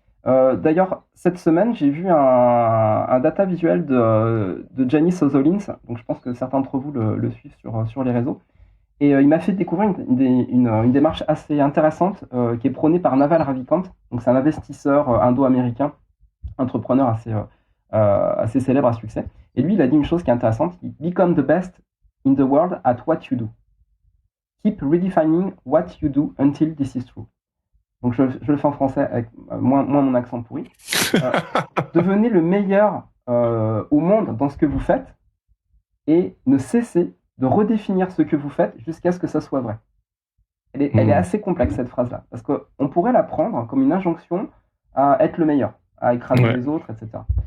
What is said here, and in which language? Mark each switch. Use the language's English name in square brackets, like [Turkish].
[French] D'ailleurs, cette semaine, j'ai vu un data visuel de Janice Ozolins. Donc, je pense que certains d'entre vous le suivent sur les réseaux. Et il m'a fait découvrir une démarche assez intéressante qui est prônée par Naval Ravikant. Donc, c'est un investisseur indo-américain, entrepreneur assez célèbre à succès. Et lui, il a dit une chose qui est intéressante. [English] Become the best in the world at what you do. Keep redefining what you do until this is true. [French] Donc, je le fais en français avec moins mon accent pourri. Devenez le meilleur au monde dans ce que vous faites et ne cessez de redéfinir ce que vous faites jusqu'à ce que ça soit vrai. Elle est assez complexe, cette phrase-là, parce qu'on pourrait la prendre comme une injonction à être le meilleur, à écraser les autres, etc.